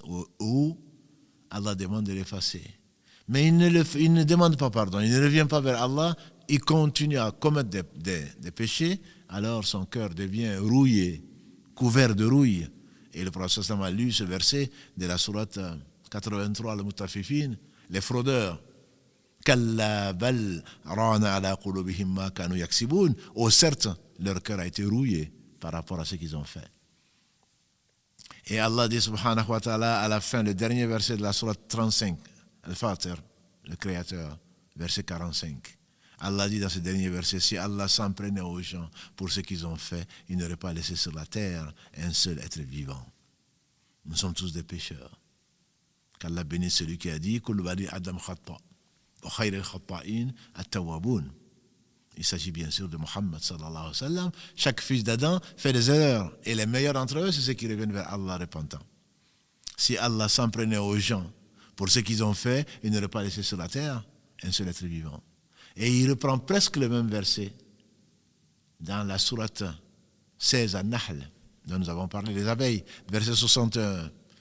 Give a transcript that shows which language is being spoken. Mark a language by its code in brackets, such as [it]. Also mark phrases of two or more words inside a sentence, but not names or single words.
[fr] Ou Allah demande de l'effacer. Mais il ne demande pas pardon, il ne revient pas vers Allah, il continue à commettre des péchés, alors son cœur devient rouillé, couvert de rouille. Et le prophète [ar] صلى الله عليه وسلم [fr] a lu ce verset de la sourate 83, le Mutafifin, les fraudeurs. [ar] كلا بل ران على قلوبهم ما كانوا يكسبون. [fr] Oh certes, leur cœur a été rouillé par rapport à ce qu'ils ont fait. Et Allah dit [ar] سبحانه وتعالى [fr] à la fin, le dernier verset de la sourate 35, Al-Fatir, le Créateur, verset 45. Allah dit dans ce dernier verset, si Allah s'en prenait aux gens pour ce qu'ils ont fait, il n'aurait pas laissé sur la terre un seul être vivant. Nous sommes tous des pécheurs. Qu'Allah bénisse celui qui a dit, [ar] كل بني آدم خطاء وخير الخطائين التوابون. [fr] Il s'agit bien sûr de Muhammad [ar] صلى الله عليه وسلم. [fr] Chaque fils d'Adam fait des erreurs. Et les meilleurs d'entre eux, c'est ceux qui reviennent vers Allah repentants. Si Allah s'en prenait aux gens pour ce qu'ils ont fait, il n'aurait pas laissé sur la terre un seul être vivant. Et il reprend presque le même verset dans la sourate 16 à Nahl, dont nous avons parlé, les abeilles, verset 61.